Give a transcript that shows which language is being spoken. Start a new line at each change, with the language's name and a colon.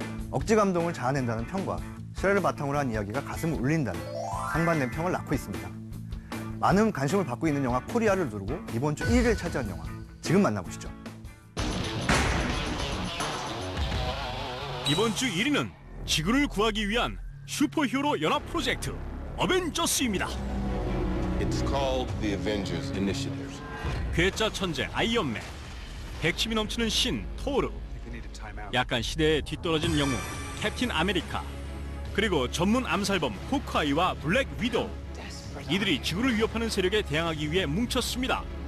Korean: 억지 감동을 자아낸다는 평과 실화를 바탕으로 한 이야기가 가슴을 울린다는 상반된 평을 낳고 있습니다. 많은 관심을 받고 있는 영화 코리아를 두르고 이번 주 1위를 차지한 영화, 지금 만나보시죠. 이번 주 1위는 지구를 구하기 위한 슈퍼히어로 연합 프로젝트 어벤져스입니다.
English: It's called the Avengers Initiative.
Korean: 괴짜 천재 아이언맨, 백침이 넘치는 신 토르, 약간 시대에 뒤떨어진 영웅 캡틴 아메리카, 그리고 전문 암살범 호크아이와 블랙 위도우. 이들이 지구를 위협하는 세력에 대항하기 위해 뭉쳤습니다.